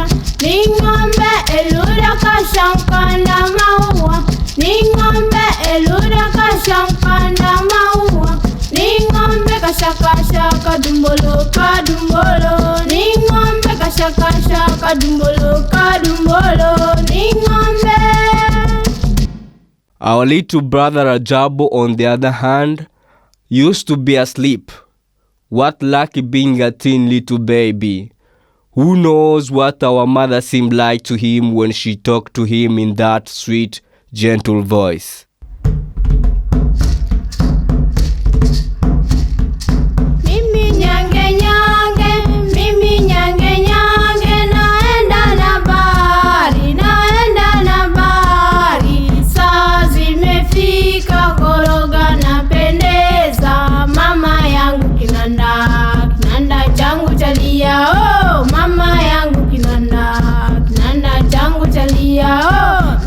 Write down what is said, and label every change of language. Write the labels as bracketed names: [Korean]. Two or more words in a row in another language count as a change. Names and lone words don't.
[Swahili] Ni ng'ombe eluda kashankana maua. Ni ng'ombe eluda kashankana maua. Ni ng'ombe kashakasha kadumbolo kadumbolo. Ni ng'ombe kashakasha kadumbolo kadumbolo. Ni ng'ombe. [English] Our little brother Ajabo, on the other hand, used to be asleep. What lucky being a teen little baby. Who knows what our mother seemed like to him when she talked to him in that sweet, gentle voice. [Swahili] Mimi nyange nyange, mimi nyange nyange, naenda na bahari, naenda na bahari. Saa zimefika koroga napendeza, mama yangu kinanda, kinanda changu chalia oh, mama yangu kinanda, kinanda changu chalia oh.